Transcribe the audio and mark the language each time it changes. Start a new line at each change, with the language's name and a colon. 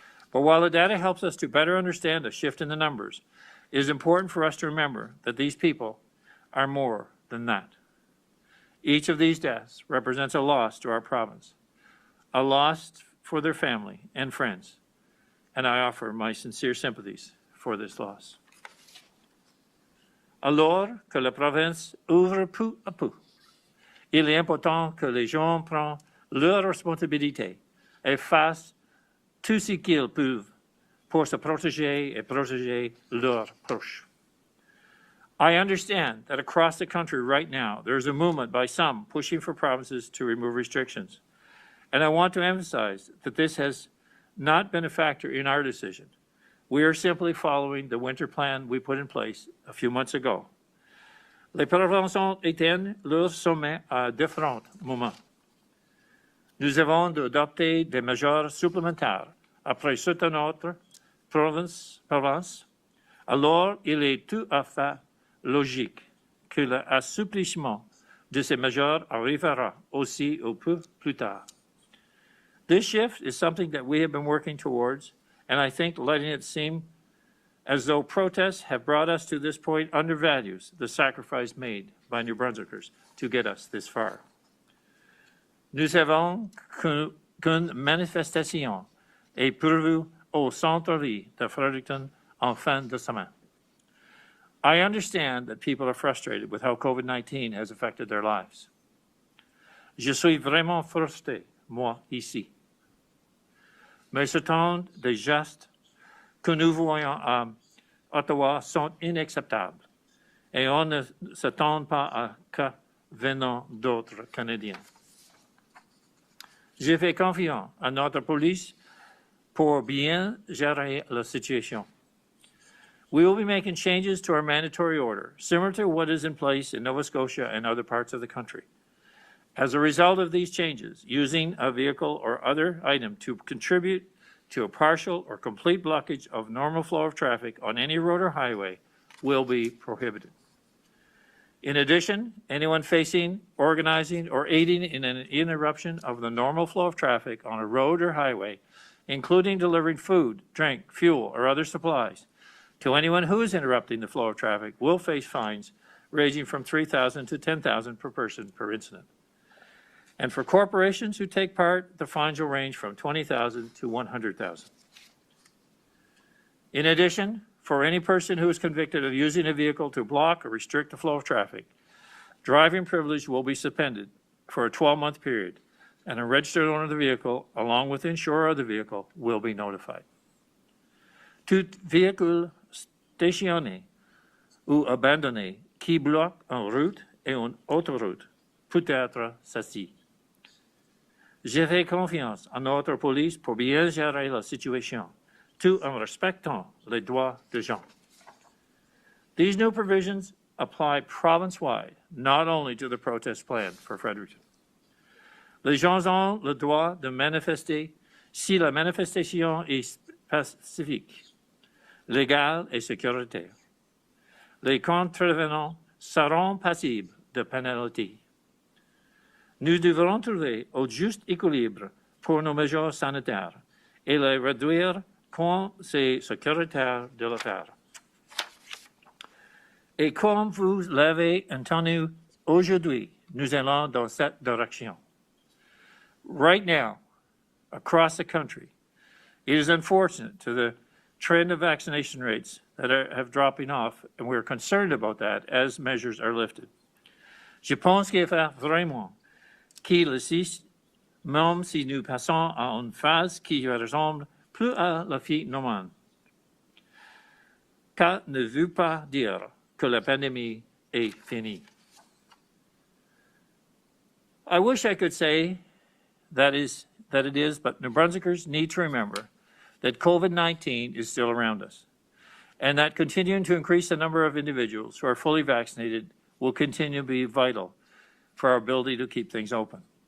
English: But while the data helps us to better understand the shift in the numbers, it is important for us to remember that these people are more than that. Each of these deaths represents a loss to our province, a loss for their family and friends, and I offer my sincere sympathies for this loss.
French: Alors que la province ouvre peu à peu, il est important que les gens prennent leurs responsabilités et fassent tout ce qu'ils peuvent pour se protéger et protéger leurs proches.
English: I understand that across the country right now, there is a movement by some pushing for provinces to remove restrictions. And I want to emphasize that this has not been a factor in our decision. We are simply following the winter plan we put in place a few months ago.
French: Les provinces éteignent leur sommet à différents moments. Nous avons adopté des mesures supplémentaires après certaines autres provinces. Alors, il est tout à fait logique que l'assouplissement de ces mesures arrivera aussi un peu plus tard.
English: This shift is something that we have been working towards, and I think letting it seem as though protests have brought us to this point undervalues the sacrifice made by New Brunswickers to get us this far.
French: Nous savons qu'une manifestation est prévue au centre-ville de Fredericton en fin de semaine.
English: I understand that people are frustrated with how COVID-19 has affected their lives.
French: Je suis vraiment frustré, moi, ici. Mais certains des gestes que nous voyons à Ottawa sont inacceptables et on ne s'attend pas à cas venant d'autres Canadiens. Je fais confiance à notre police pour bien gérer la situation.
English: We will be making changes to our mandatory order, similar to what is in place in Nova Scotia and other parts of the country. As a result of these changes, using a vehicle or other item to contribute to a partial or complete blockage of normal flow of traffic on any road or highway will be prohibited. In addition, anyone facing, organizing, or aiding in an interruption of the normal flow of traffic on a road or highway, including delivering food, drink, fuel, or other supplies, to anyone who is interrupting the flow of traffic will face fines ranging from $3,000 to $10,000 per person per incident. And for corporations who take part, the fines will range from $20,000 to $100,000. In addition, for any person who is convicted of using a vehicle to block or restrict the flow of traffic, driving privilege will be suspended for a 12-month period, and a registered owner of the vehicle, along with the insurer of the vehicle, will be notified.
French: Tout véhicule stationné ou abandonné qui bloque une route et une autoroute peut être saisi. Je fais confiance à notre police pour bien gérer la situation, tout en respectant les droits des gens.
English: These new provisions apply province-wide, not only to the protest plan for Fredericton.
French: Les gens ont le droit de manifester si la manifestation est pacifique, légale et sécuritaire. Les contrevenants seront passibles de pénalités. Nous devrons trouver au juste équilibre pour nos mesures sanitaires et les réduire quand c'est sécuritaire de le faire. Et comme vous l'avez entendu aujourd'hui, nous allons dans cette direction.
English: Right now, across the country, it is unfortunate to the trend of vaccination rates that have dropping off, and we're concerned about that as measures are lifted.
French: Je pense qu'il faut vraiment qu'il existe, même si nous passons à une phase qui ressemble plus à la vie normale. Ça ne veut pas dire que la pandémie est finie.
English: I wish I could say that it is, but New Brunswickers need to remember that COVID-19 is still around us, and that continuing to increase the number of individuals who are fully vaccinated will continue to be vital for our ability to keep things open.